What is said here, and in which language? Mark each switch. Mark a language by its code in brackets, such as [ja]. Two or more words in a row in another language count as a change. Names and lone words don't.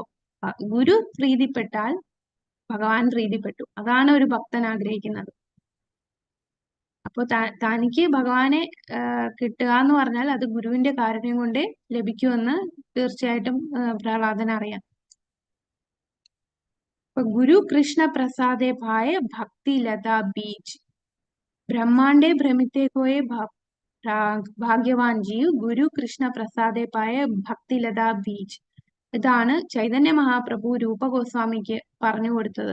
[ml] ഗുരു പ്രീതിപ്പെട്ടാൽ ഭഗവാൻ പ്രീതിപ്പെട്ടു. അതാണ് ഒരു ഭക്തൻ ആഗ്രഹിക്കുന്നത്. അപ്പൊ തനിക്ക് ഭഗവാനെ കിട്ടുക എന്ന് പറഞ്ഞാൽ അത് ഗുരുവിന്റെ കാരുണ്യം കൊണ്ടേ ലഭിക്കുമെന്ന് തീർച്ചയായിട്ടും പ്രഹ്ലാദന് അറിയാം. [bn] গুরু কৃষ্ণ প্রসাদে ভায় ভক্তি লতা বীজ ব্রহ্মাণ্ডে ভ্রমিতে কোন ভাগ্যবান জীব গুরু কৃষ্ণ প্রসাদে পায় ভক্তি লতা বীজ. [ml] ഇതാണ് ചൈതന്യ മഹാപ്രഭു രൂപഗോസ്വാമിക്ക് പറഞ്ഞു കൊടുത്തത്.